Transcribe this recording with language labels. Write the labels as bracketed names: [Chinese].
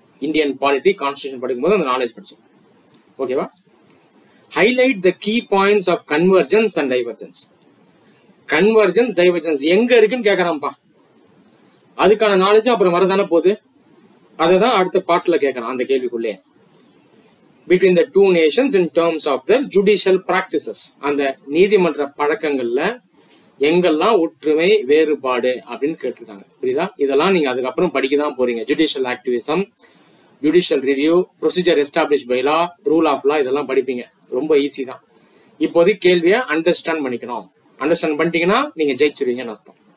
[Tamil] Indian polity, constitution படிக்கும்போது அந்த knowledge படிச்சோம். ஓகேவா? [English] Highlight the key points of convergence and divergence. [Tamil] Convergence, divergence எங்க இருக்குன்னு கேட்கறான்ப்பா. அதுக்கான நாலேஜ் அப்புறம் வரதானே போகுது. அதை தான் அடுத்த பாட்டுல கேட்கறான் அந்த கேள்விக்குள்ளே. [English] Between the two nations in terms of their judicial practices. [Tamil] அந்த நீதிமன்ற பழக்கங்கள்ல எங்கெல்லாம் ஒற்றுமை, வேறுபாடு அப்படின்னு கேட்டிருக்காங்க. புரியுதா? இதெல்லாம் நீங்க அதுக்கப்புறம் படிக்க தான் போறீங்க. Judicial activism, judicial review, procedure establish by law, rule of law, இதெல்லாம் படிப்பீங்க. ரொம்ப ஈஸி தான். இப்போதைக்கு கேள்வியை அண்டர்ஸ்டாண்ட் பண்ணிக்கணும். அண்டர்ஸ்டாண்ட் பண்ணிட்டீங்கன்னா நீங்க ஜெயிச்சிருவீங்கன்னு அர்த்தம்.